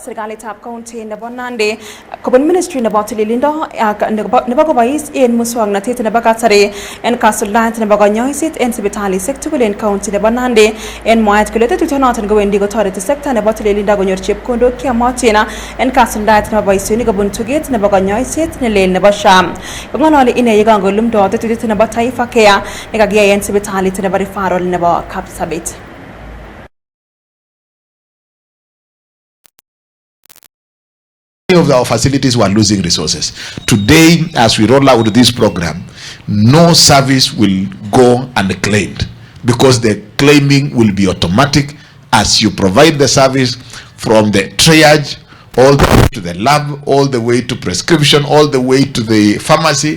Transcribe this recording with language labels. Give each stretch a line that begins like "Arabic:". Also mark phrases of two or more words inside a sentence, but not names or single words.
Kalenjin: serikali tab county nebo Nandi kobun ministry nebo tililindo nebo ko bois en muswangnatet nebo kasari en kasuldaet nebo konyoiset en sipitalisiek tugul en county nebo Nandi en mwaet kule tetutonoton gowendi kotoreti sector nebo tililindo konyor chepkondok kiamotin en kasuldaet nebo boisionik kobun tuget nebo konyoiset nelel nebo SHA kongololi ine yekangolumdo tetutit nebo Taifa Care Nekagiyaen sipitalit nebo referral nebo Kapsabet.
English: Many of our facilities were losing resources. Today, as we roll out this program, no service will go unclaimed because the claiming will be automatic as you provide the service from the triage all the way to the lab, all the way to prescription, all the way to the pharmacy.